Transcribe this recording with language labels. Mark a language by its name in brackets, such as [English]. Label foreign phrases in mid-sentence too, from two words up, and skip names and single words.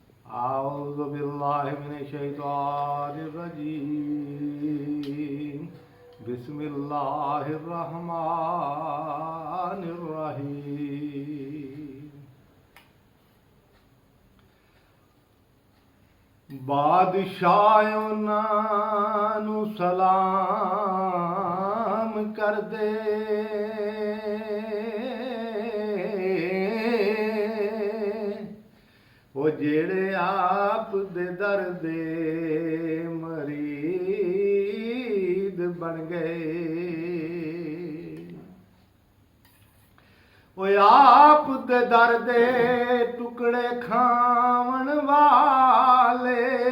[Arabic] أعوذ بالله من الشيطان الرجيم بسم الله الرحمن الرحيم [Punjabi] ਬਾਦਸ਼ਾਹ ਉਨ੍ਹਾਂ ਨੂੰ ਸਲਾਮ ਕਰ ਦੇ ਉਹ ਜਿਹੜੇ ਆਪ ਦੇ ਦਰ ਦੇ ਮਰੀਦ ਬਣ ਗਏ ਉਹ ਆਪ ਦੇ ਦਰ ਦੇ ਟੁਕੜੇ ਖਾਵਣ ਵਾਲੇ